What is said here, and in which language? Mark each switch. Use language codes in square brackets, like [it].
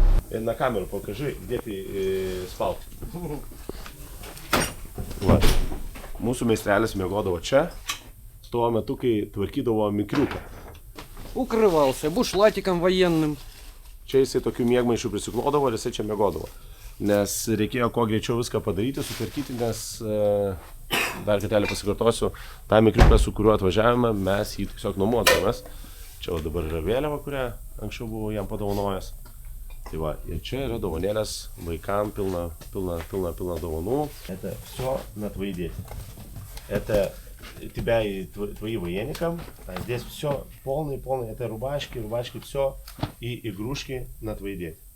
[ru] На камеру покажи, где ты спал. [lt] Va. Mūsų meistrelis miegodavo čia, tuo metu, kai tvarkydavo mikriuką. [ru] Укрывался бушлатиком военным. [lt] Čia jisai tokių miegmaišių prisiklodavo ir jisai čia miegodavo. Nes reikėjo kuo greičiau viską padaryti, sutvarkyti, nes dar kartelį pasikartosiu, tą mikriuką, su kuriuo atvažiavome, mes jį tiesiog nuomodavomės. Čia dabar yra vėliava, kurią anksčiau buvau jam padovanojęs. Tai va, ir čia yra dovanėlės vaikam, pilna dovanų. [ru] Это все на твои дети. Это тебя и твои военникам. А здесь все полный, это рубашки, все и игрушки на твои дети.